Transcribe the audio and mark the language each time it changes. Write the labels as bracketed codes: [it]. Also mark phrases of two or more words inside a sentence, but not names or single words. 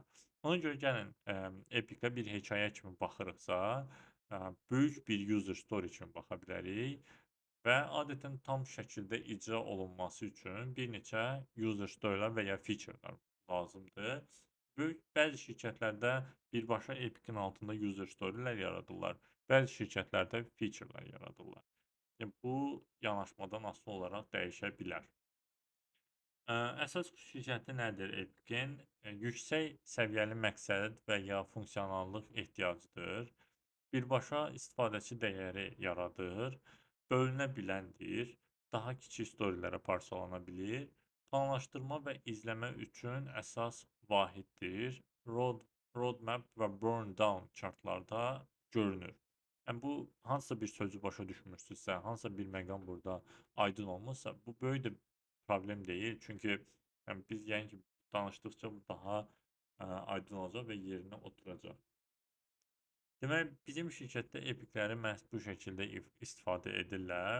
[az] Ona görə gəlin Epic-ə bir hekayə kimi baxırıqsa, böyük bir [en] user story [az] kimi baxa bilərik və adətən tam şəkildə icra olunması üçün bir neçə [en] user story-lər [az] və ya feature-lar lazımdır. Böyük bəzi şirkətlərdə birbaşa Epic-in altında [en] user story-lər [az] yaradırlar. Bəzi şirkətlərdə feature-lar yaradırlar. Yəni bu yanaşmadan asılı olaraq dəyişə bilər. Əsas xüsusiyyəti nədir Epic-in? Yüksək səviyyəli məqsəd və ya funksionallıq ehtiyacıdır. Birbaşa istifadəçi dəyəri yaradır, bölünə biləndir, daha kiçik storylərə parçalana bilir, planlaşdırma və izləmə üçün əsas vahiddir. Roadmap və [en] burn down chartlarda [az] görünür. Yəni bu hansısa bir sözü başa düşmürsünüzsə, hansısa bir məqam burada aydın olmazsa, bu böyük də problem deyil. Çünki yəni biz yəni ki danışdıqca bu daha aydın olacaq və yerinə oturacaq. Demək, bizim şirkətdə epikləri məhz bu şəkildə istifadə edirlər.